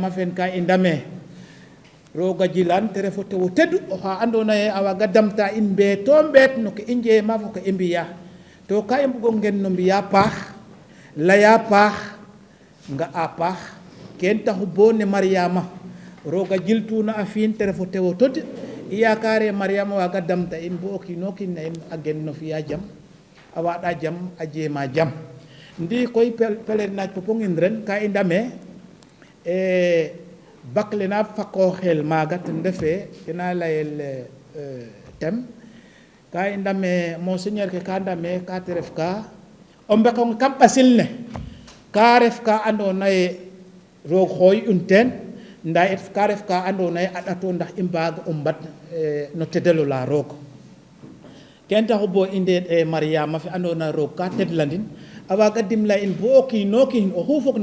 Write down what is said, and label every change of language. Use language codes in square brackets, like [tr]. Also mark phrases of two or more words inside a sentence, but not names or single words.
[srr] fen ka i ndame roga jilan te refo tewo teddu oxa andona ye a waga damta in mbeeto mbeet no ke i njeema fo ke i mbiya to ka i mbugo ngen no mbiya paax laya paax nga a paax ken taxu bo ne Mariama roga jiltuna a fiin te refo tewo tod i yakare Mariama waga damta in bo o kiino kiin na in a gen no fiya jam a waɗa jam a jeema jam ndi koy pèlerinage Popenguine ren ka i ndame bakle na fakooxel maaga ten refe kena layel tem ka i ndame monseigneur ke ka ndame ka te ref ka o mbekong kam ɓasil ne ka ref ka andona ye roog xooy un teen nda it ka ref ka andona ye a ɗato ndax i mbaag o mbad no tedelo la roog ken taxu bo i ndeet Mariama fe andona roog ka tedlandin a waaga dimla in bo o kiino kiin oxu fog